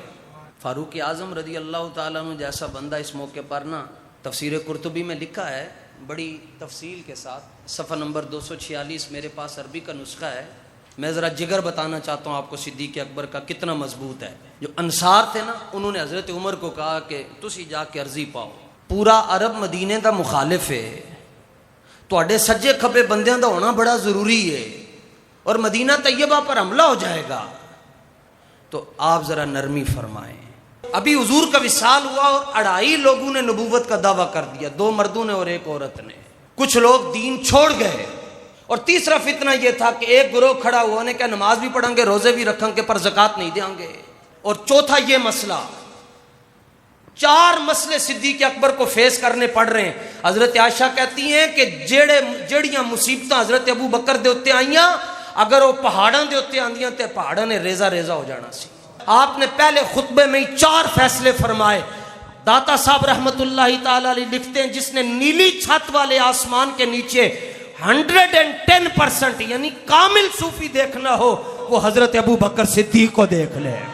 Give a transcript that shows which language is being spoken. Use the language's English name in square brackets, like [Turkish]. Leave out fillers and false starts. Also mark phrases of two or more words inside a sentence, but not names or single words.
[Urdu] فاروق اعظم رضی اللہ تعالیٰ عنہ جیسا بندہ اس موقع پر نا، تفسیر قرطبی میں لکھا ہے بڑی تفصیل کے ساتھ، صفحہ نمبر 246 میرے پاس عربی کا نسخہ ہے، میں ذرا جگر بتانا چاہتا ہوں آپ کو صدیق اکبر کا کتنا مضبوط ہے۔ جو انصار تھے نا انہوں نے حضرت عمر کو کہا کہ [Punjabi] تسی جا کے عرضی پاؤ، پورا عرب مدینے دا مخالف ہے، تواڈے سجے کھبے بندیاں دا ہونا بڑا ضروری ہے، [Urdu] اور مدینہ طیبہ پر حملہ ہو جائے گا، تو آپ ذرا نرمی فرمائیں۔ ابھی حضور کا وصال ہوا اور 2.5 لوگوں نے نبوت کا دعویٰ کر دیا، 2 مردوں نے اور 1 عورت نے، کچھ لوگ دین چھوڑ گئے، اور تیسرا فتنہ یہ تھا کہ ایک گروہ کھڑا ہوا نے کہ نماز بھی پڑھیں گے روزے بھی رکھیں گے پر زکوٰۃ نہیں دیں گے، اور چوتھا یہ مسئلہ۔ 4 مسئلے صدیق اکبر کو فیس کرنے پڑ رہے ہیں۔ [Punjabi] حضرت عائشہ [Urdu] کہتی ہیں کہ [Punjabi] جیڑیاں مصیبتاں حضرت ابو بکر دے اتے آئیاں اگر وہ پہاڑاں دے اتے آندیاں تے پہاڑاں نے ریزہ ریزہ ہو جانا سی۔ [Urdu] آپ نے پہلے خطبے میں 4 فیصلے فرمائے۔ داتا صاحب رحمت اللہ تعالی علیہ لکھتے ہیں جس نے نیلی چھت والے آسمان کے نیچے 110% یعنی کامل صوفی دیکھنا ہو وہ حضرت ابو بکر صدیق کو دیکھ لے۔